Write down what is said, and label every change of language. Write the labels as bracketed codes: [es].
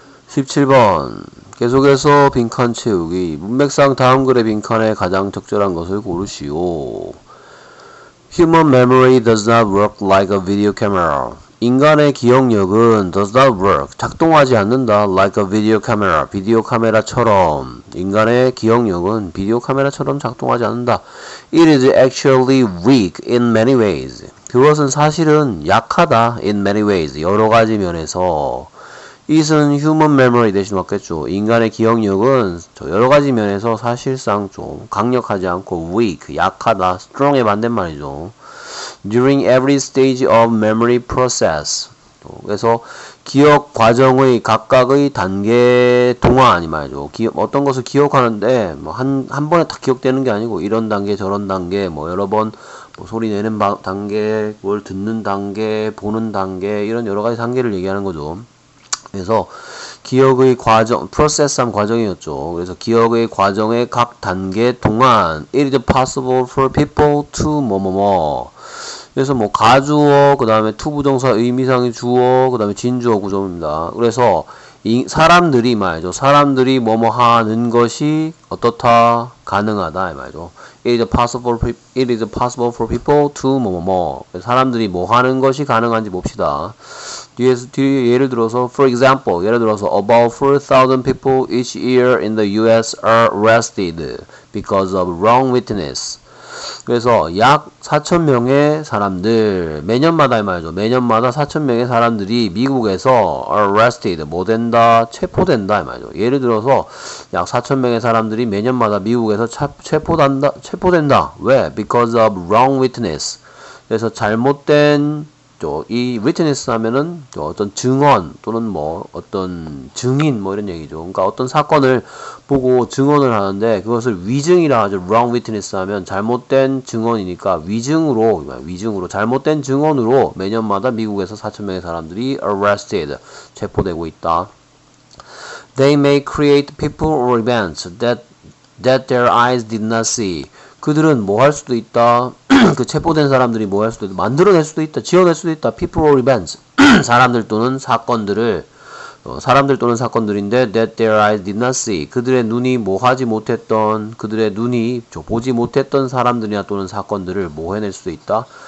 [ko] 17번 계속해서 빈칸 채우기. 문맥상 다음 글의 빈칸에 가장 적절한 것을 고르시오. [en] Human memory does not work like a video camera. [ko] 인간의 기억력은 [en] does not work, [ko] 작동하지 않는다. [en] like a video camera, [ko] 비디오 카메라처럼. 인간의 기억력은 비디오 카메라처럼 작동하지 않는다. [en] It is actually weak in many ways. [ko] 그것은 사실은 약하다. [en] in many ways, [ko] 여러 가지 면에서. it은 human memory 대신 맞겠죠. 인간의 기억력은 여러 가지 면에서 사실상 좀 강력하지 않고 weak, 약하다. strong의 반대말이죠. [en] During every stage of memory process. [ko] 그래서 기억 과정의 각각의 단계 동안 이 말이죠. 어떤 것을 기억하는데 뭐 한 번에 다 기억되는 게 아니고 이런 단계 저런 단계 뭐 여러 번 뭐 소리 내는 단계, 뭘 듣는 단계, 보는 단계 이런 여러 가지 단계를 얘기하는 거죠. 그래서 기억의 과정, 프로세스한 과정이었죠. 그래서 기억의 과정의 각 단계 동안 [en] it is possible for people to [ko] 뭐뭐뭐. 그래서 뭐 가주어, 그 다음에 투부정사 의미상의 주어, 그 다음에 진주어 구조입니다. 그래서 사람들이 말이죠. 사람들이 뭐뭐 하는 것이 어떻다? 가능하다 이 말이죠. [en] It is possible for people to 뭐뭐뭐. [ko] 사람들이 뭐 하는 것이 가능한지 봅시다. 뒤에 예를 들어서 [en] for example, [ko] 예를 들어서 [en] about 4,000 people each year in the US are arrested because of wrong witness. [ko] 그래서 약 4,000명의 사람들, 매년마다 이 말이죠. 매년마다 4,000명의 사람들이 미국에서 arrested, 뭐 된다? 체포된다 이 말이죠. 예를 들어서 약 4,000명의 사람들이 매년마다 미국에서 체포된다. 왜? [en] Because of wrong witness. [ko] 그래서 잘못된 이 witness 하면은 어떤 증언 또는 뭐 어떤 증인 뭐 이런 얘기죠. 그러니까 어떤 사건을 보고 증언을 하는데 그것을 위증이라 하죠. wrong witness 하면 잘못된 증언이니까 위증으로 잘못된 증언으로 매년마다 미국에서 4,000명의 사람들이 arrested, 체포되고 있다. [en] They may create people or events that their eyes did not see. [ko] 그들은 뭐 할 수도 있다. 그 체포된 사람들이 뭐 할 수도 있다. 만들어낼 수도 있다. 지어낼 수도 있다. [en] People or events. [ko] 사람들 또는 사건들을 사람들 또는 사건들인데 [en] that their eyes did not see. [ko] 그들의 눈이 뭐 하지 못했던 그들의 눈이 보지 못했던 사람들이나 또는 사건들을 뭐 해낼 수도 있다.